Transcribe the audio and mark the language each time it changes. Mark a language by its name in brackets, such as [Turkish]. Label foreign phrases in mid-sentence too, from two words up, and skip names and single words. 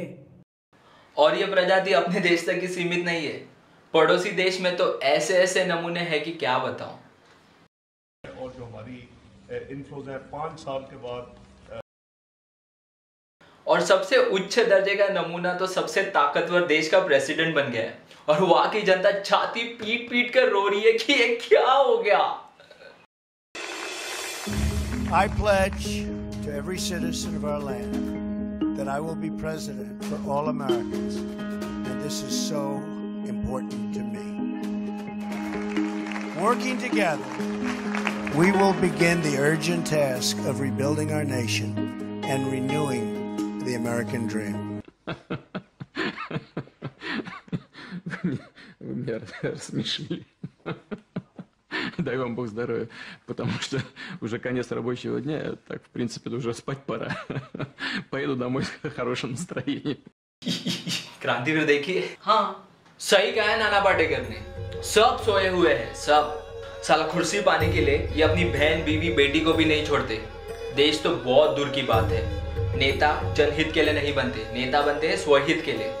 [Hindi] और ये प्रजाति अपने देश तक ही सीमित नहीं है, पड़ोसी देश में तो ऐसे ऐसे नमूने हैं कि क्या बताऊं। और जो हमारी इन्फ्लोज है 5 साल के बाद और सबसे उच्च दर्जे का नमूना तो सबसे ताकतवर देश का प्रेसिडेंट बन गया है और वहां की जनता छाती पीट पीट कर रो रही है कि ये क्या हो गया। [English] I pledge to every citizen of our land that I will be president for all Americans, and this is so important to me. Working together, we will begin the urgent task of rebuilding our nation and renewing the American dream. [Russian] Вы меня рассмешили. Дай вам Бог здоровья, потому что уже конец рабочего дня, так, в принципе, уже спать пора. Поеду домой с хорошим настроением. [Hindi] क्रांतिवीर देखिए, हाँ सही कहा है नाना पाटेकर ने, सब सोए हुए हैं सब। साला कुर्सी पाने के लिए ये अपनी बहन बीवी बेटी को भी नहीं छोड़ते। देश तो बहुत दूर की बात है। नेता जनहित के लिए नहीं बनते, नेता बनते हैं स्वहित के लिए।